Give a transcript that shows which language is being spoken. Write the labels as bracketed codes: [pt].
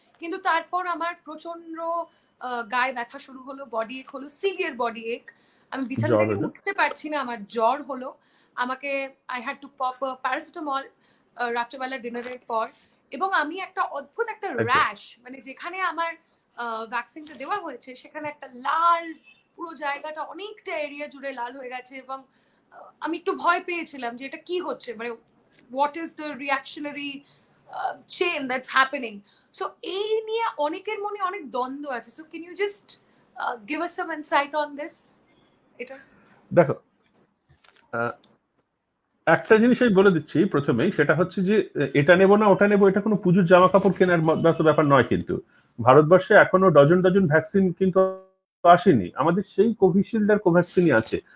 [bn] কিন্তু তারপর আমার প্রচন্ড গায়ে ব্যথা শুরু হলো, বডি এক হলো, সিভিয়ার বডি এক, আমি বিছানা থেকে উঠতে পারছি না, আমার জ্বর হলো, আমাকে [en] I had to pop paracetamol [bn] রাত্রেবেলা ডিনারের পর, এবং আমি একটা অদ্ভুত একটা র্যাশ, মানে যেখানে আমার ভ্যাকসিনটা দেওয়া হয়েছে সেখানে একটা লাল, পুরো জায়গাটা অনেকটা এরিয়া জুড়ে লাল হয়ে গেছে, এবং আমি একটু ভয় পেয়েছিলাম যে এটা কি হচ্ছে, মানে [en] what is the reactionary chain that's happening. So [bn] এই নিয়ে অনেকের মনে অনেক দ্বন্দ্ব আছে, [en] so can you just give us some insight on this? [bn] এটা দেখো, একটা জিনিস আমি বলে দিচ্ছি প্রথমেই, সেটা হচ্ছে যে এটা নেব না ওটা নেব, এটা কোনো পুজোর জামা কাপড় কেনার মতো ব্যাপার নয়। কিন্তু ভারতবর্ষে এখনো ডজন ভ্যাকসিন কিন্তু আসেনি, আমাদের সেই কোভিশিল্ড আর কোভ্যাক্সিনই আছে।